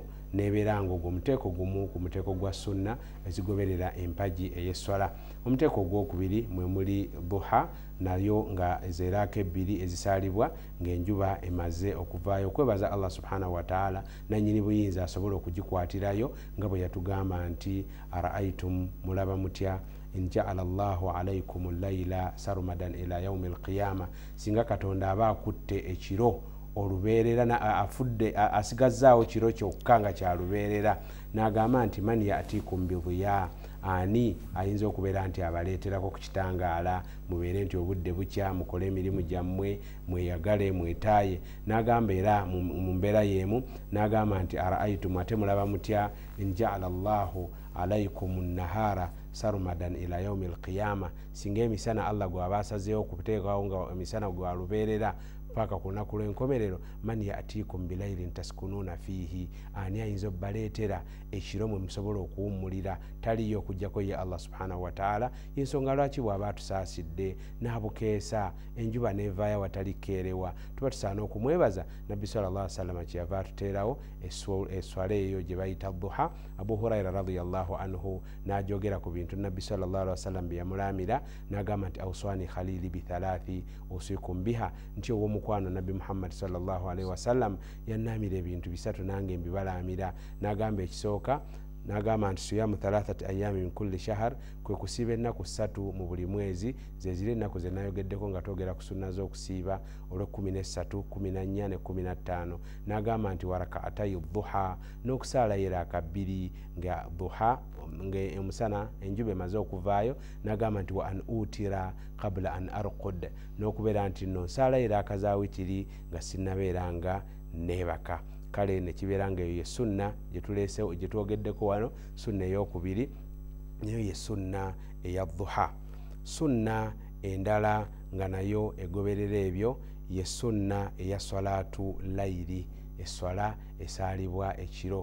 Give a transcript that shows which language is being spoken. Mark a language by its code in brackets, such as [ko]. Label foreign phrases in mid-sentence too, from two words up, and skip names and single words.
[lg] Nebeera nga ogwo muteeko gumu ku muteeko gwa sunna ezigoberera empagi ey'eswala. Omuteeko ogwokubiri mwe muli duha, nayo nga ezeraka 2 ezisaalibwa ng'enjuba emaze okuvaayo, okwebaza [ar] الله سبحانه و [lg] ta'ala nannyini buyinza asobola okugikwatirayo nga bwe yatugamba nti araaitum mulaba mutya [ar] إن جعل الله عليكم الليل سرمدا إلى يوم القيامة, [lg] singa Katonda aba akutte ekiro olubeerera afudde asigazaawo kiro kyokka nga kyalubeerera, n'agamba nti [ar] من يأتيكم بضياء, [lg] ani ayinza okubeera nti abaleeterako ku kitangaala mubeere nti obudde bukya mukole emirimu gyammwe mweyagale mwetaaye. N'agamba era mu mbeera y'emu n'agamba nti araaitum ate mulaba mutya [ar] إن جعل الله عليكم النهار سرمدا إلى يوم القيامة, [lg] singa emisana Allah gw'aba asazeewo okuteekawo nga emisana gwalubeerera paka ku lunaku lw'enkomerero, [ar] من يأتيكم بليل تسكنون فيه, [lg] ani ayinza obbaleetera ekiro mwe musobola okuwummulira, taliyo okujjako ye [ar] الله سبحانه وتعالى. [lg] Ensonga lwaki bw'aba tusaasidde n'abukeesa enjuba nevaayo watali keerewa, tuba tusaana okumwebaza. Nabbi [ar] صلى الله عليه وسلم [lg] kyeyava atuteerawo eswala eyo gye bayita duha. Abu Huraira [ar] رضي الله عنه [lg] n'ajogera ku bintu Nabbi [ar] صلى الله عليه وسلم [lg] bye yamulaamira, n'agamba nti [ar] أوصاني خليلي بثلاث أوصيكم بها, [lg] nti owomukwano Nabbi Muhammad [ar] صلى الله عليه وسلم [lg] yannaamira ebintu 3 nange mbibalaamira. N'agamba ekisooka n'agamba nti [ar] صيام ثلاثة أيام من كل شهر, [lg] kwe kusiiba ennaku 3 mu buli mwezi, zeziri ennaku ze nayogeddeko nga twogera ku sunna z'okusiiba olw'13, 14 ne 15. N'agamba nti [ar] وركعتي الضحى, [lg] n'okusaala eraka 2 nga dhuha ng'emusana enjuba emaze okuvaayo. N'agamba nti [ar] وأن أوتر قبل أن أرقد, [lg] n'okubeera nti nno nsaala eraka za witiri nga sinnabeera nga neebaka. Kale nekibeera nga eyo ye sunna gye twogeddeko wano, sunna ey'okubiri nayo ye sunna eya dhuha. Sunna endala nga nayo egoberera ebyo ye sunna eya [ar] صلاة الليل, [lg] eswala esaalibwa ekiro.